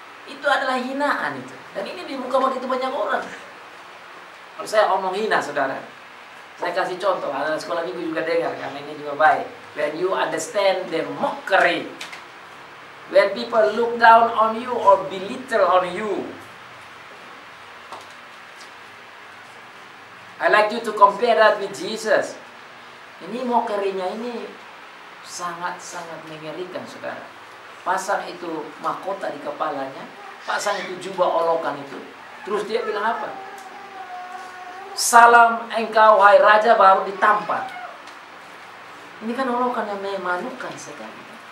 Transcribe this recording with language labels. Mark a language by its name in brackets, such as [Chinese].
[Indonesian] Itu adalah hinaan itu. Dan ini di muka begitu banyak orang. Kalau saya omong hina saudara, saya kasih contoh, anak sekolah minggu juga dengar, karena ini juga baik. [English] When you understand the mockery, when people look down on you or belittle on you, I like you to compare that with Jesus. [Indonesian] Ini mockery-nya ini sangat-sangat mengerikan saudara. Pasang itu mahkota di kepalanya, pasang itu jubah olokan itu. Terus dia bilang apa? Salam engkau hai raja baru ditampar. Ini kan olokan yang memalukan sekali.